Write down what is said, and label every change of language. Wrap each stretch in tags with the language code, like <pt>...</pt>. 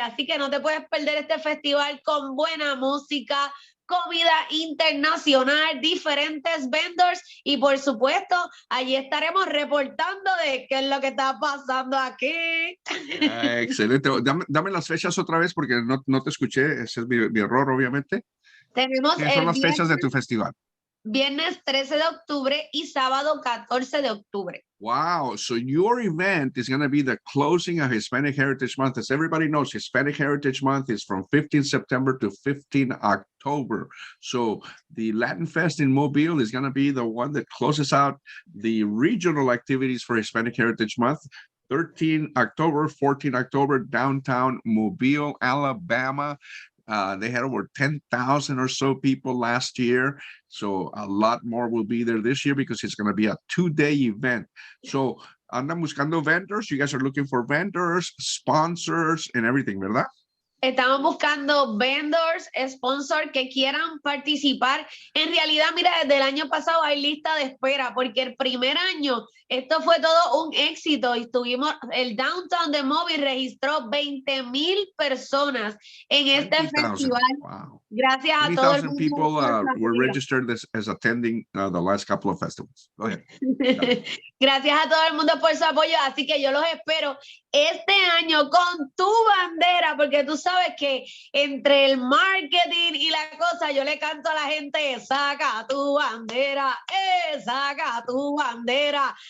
<es>Así que no te puedes perder este festival con buena música, comida internacional, diferentes vendors y por supuesto allí estaremos reportando de qué es lo que está pasando aquí. Excelente. Dame las fechas otra vez porque no te escuché. Ese es mi error, obviamente. Tenemos ¿Qué son las fechas de tu festival? Viernes 13 de octubre y sábado 14 de octubre.</es> <en>Wow. So your event is going to be the closing of Hispanic Heritage Month. As everybody knows, Hispanic Heritage Month is from 15 September to 15 October. So the Latin Fest in Mobile is going to be the one that closes out the regional activities for Hispanic Heritage Month. 13 October, 14 October, downtown Mobile, Alabama. They had over 10,000 or so people last year. So a lot more will be there this year because it's going to be a 2-day event. So</en> <es>andan buscando</es> <en>vendors. You guys are looking for vendors, sponsors, and everything, ¿verdad?</en> <es>Estamos buscando vendors, sponsors que quieran participar. En realidad, mira, desde el año pasado hay lista de espera porque el primer año esto fue todo un éxito y el downtown de Mobile registró 20,000 personas en este festival.</es> <en>Wow.</en> <es>Gracias a todos.</es> <en>20,000 people were registered as attending the last couple of festivals. Go ahead.</en> <es>Gracias a todo el mundo por su apoyo, así que yo los espero este año con tu bandera, porque tú sabes que entre el marketing y la cosa, yo le canto a la gente, saca tu bandera, saca tu bandera.</es>